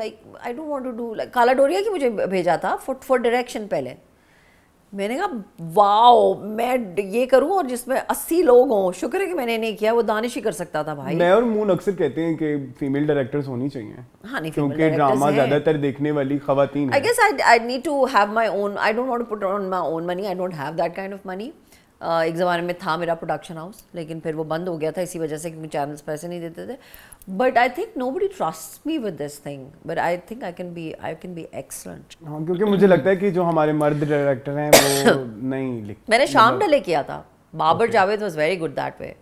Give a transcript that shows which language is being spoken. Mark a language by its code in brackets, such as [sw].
[en] like I don't want to do like کالا ڈوریا [ur] کی مجھے بھیجا تھا [en] For direction. [ur] پہلے میں نے کہا واؤ میں یہ کروں, اور جس میں 80 لوگ ہوں. شکر ہے کہ میں نے نہیں کیا, وہ دانش ہی کر سکتا تھا بھائی. میں اور مون اکثر کہتے ہیں کہ فیمیل ڈائریکٹرز ہونی چاہیے. ہاں نہیں, کیونکہ ڈرامہ زیادہ تر دیکھنے والی خواتین ہیں. [en] I guess I need to have my own. I don't want to put on my own money. I don't have that kind of money. [ur] ایک زمانے میں تھا میرا پروڈکشن ہاؤس, لیکن پھر وہ بند ہو گیا تھا اسی وجہ سے کہ چینلس پیسے نہیں دیتے تھے. [en] But I think nobody trust me with this thing, but I think I can be excellent. [ur] ہاں کیونکہ مجھے لگتا ہے کہ جو ہمارے مرد ڈائریکٹر ہیں وہ نہیں لکھتے. میں نے شام ڈلے کیا تھا. Babar Javed [en] Was very good that way.